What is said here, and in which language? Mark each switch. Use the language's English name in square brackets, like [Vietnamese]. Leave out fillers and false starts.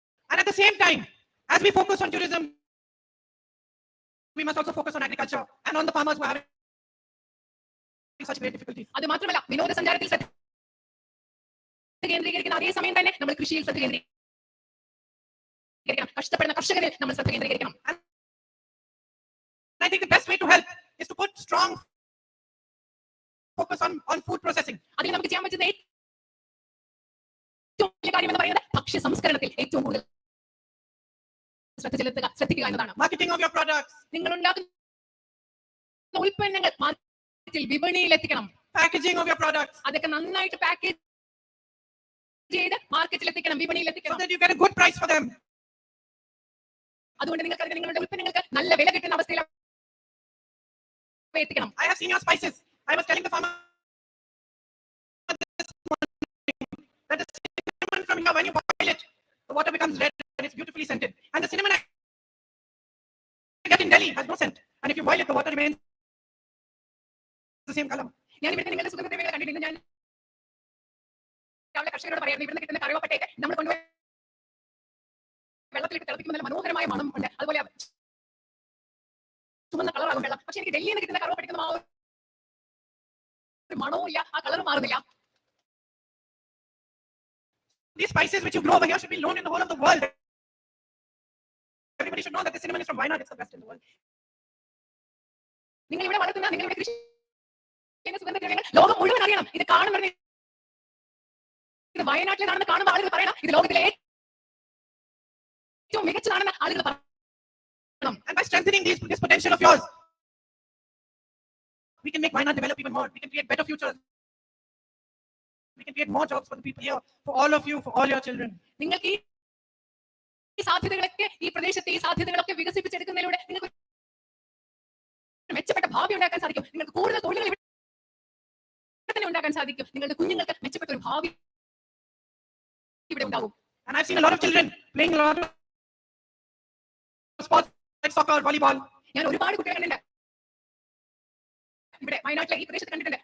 [English] And at the same time, as we focus on tourism, we must also focus on agriculture and on the farmers who are having such great difficulties. [Malayalam] അത് മാത്രമല്ല, വിനോദസഞ്ചാരത്തിൽ ശ്രദ്ധ കേന്ദ്രീകരിക്കുന്ന അതേ സമയം തന്നെ നമ്മൾ കൃഷിയിൽ ശ്രദ്ധ കേന്ദ്രീകരിക്കണം. കഷ്ടപ്പെടുന്ന കർഷകരിൽ നമ്മൾ ശ്രദ്ധ കേന്ദ്രീകരിക്കണം. [English] I think the best way to help is to put strong focus on food processing. [Malayalam] അതിൽ നമുക്ക് ചെയ്യാൻ പറ്റുന്ന ഏറ്റവും വലിയ കാര്യം എന്ന് പറയുന്നത് ഭക്ഷ്യ ദൃശ്യ സംസ്കരണത്തിൽ ഏറ്റവും കൂടുതൽ ശ്രദ്ധിക്കുക എന്നതാണ്. [English] Marketing of your products, [Malayalam] നിങ്ങൾ ഉണ്ടാക്കുന്ന ഉൽപ്പന്നങ്ങൾ മാർക്കറ്റിൽ വിപണിയിൽ എത്തിക്കണം. [English] packaging of your products, [Malayalam] അതൊക്കെ നന്നായിട്ട് പാക്കേജ് ചെയ്ത് മാർക്കറ്റിൽ എത്തിക്കണം, വിപണിയിൽ [English] so [Malayalam] എത്തിക്കണം. [English] that you get a good price for them. [Malayalam] അതുകൊണ്ട് നിങ്ങൾക്ക് നിങ്ങളുടെ ഉൽപ്പന്നങ്ങൾക്ക് നല്ല വില കിട്ടുന്ന അവസ്ഥയിൽ എത്തിക്കണം. [English] I have seen your spices. I was telling the farmer this morning that the cinnamon from here, when you boil it, the water becomes red and it's beautifully scented. And the cinnamon I get in Delhi has no scent. And if you boil it, the water remains the same color. [Malayalam] ഞാൻ ഇവിടുത്തെ നിങ്ങളുടെ സുഗന്ധദ്രവ്യങ്ങൾ കണ്ടിട്ടുണ്ട്. ഞാൻ രാവിലെ കർഷകരോട് പറയാം, ഇവിടുന്ന് കിട്ടുന്ന കറുവപ്പട്ടയൊക്കെ നമ്മൾ കൊണ്ടുപോയി വെള്ളത്തിലിട്ട് തിളപ്പിക്കുമ്പോൾ നല്ല മനോഹരമായ മണം ഉണ്ട്. അതുപോലെ ചുമന്ന കളറാകും വെള്ളം. പക്ഷെ എനിക്ക് ഡൽഹിയിൽ നിന്ന് കിട്ടുന്ന കറുവപ്പട്ടയ്ക്കുന്ന മണവും ഇല്ല, ആ കളറും മാറുന്നില്ല. [English] These spices which you grow over here should be known in the whole of the world. Everybody should know that the cinnamon is from Wayanad. It's the best in the world. [Malayalam] നിങ്ങൾ ഇവിടെ വളർത്തുന്ന നിങ്ങളുടെ കൃഷി ചെയ്യുന്ന സുഗന്ധദ്രവ്യങ്ങൾ ലോകം മുഴുവൻ അറിയണം. ഇത് കാണുന്നത് ഇത് വയനാട്ടിലാണെന്ന് കാണുമ്പോൾ ആളുകൾ പറയണം ഇത് ലോകത്തിലെ ഏറ്റവും മികച്ചതാണെന്ന് ആളുകൾ പറയണം. [English] And by strengthening this potential of yours, we can make Wayanad develop even more. We can create better futures. We can create more jobs for the people here, for all of you, for all your children. [Malayalam] നിങ്ങൾക്ക് ഈ സാധ്യതകളൊക്കെ, ഈ പ്രദേശത്തെ ഈ സാധ്യതകളൊക്കെ വികസിപ്പിച്ചെടുക്കുന്നതിലൂടെ നിങ്ങൾക്ക് മെച്ചപ്പെട്ട ഭാവി ഉണ്ടാക്കാൻ സാധിക്കും. നിങ്ങൾക്ക് കൂടുതൽ തൊഴിലുകൾ ഇവിടെ തന്നെ ഉണ്ടാക്കാൻ സാധിക്കും. നിങ്ങളുടെ കുഞ്ഞുങ്ങൾക്ക് മെച്ചപ്പെട്ട ഒരു ഭാവി ഇവിടെ ഉണ്ടാകും. [English] And I've seen a lot of children playing a lot of sports like soccer, volleyball. [Malayalam] ഞാൻ ഒരുപാട് കുട്ടികളെ കണ്ടിട്ടുണ്ട് ഇവിടെ വയനാട്ടിലെ ഈ പ്രദേശത്ത് കണ്ടിട്ടുണ്ട്.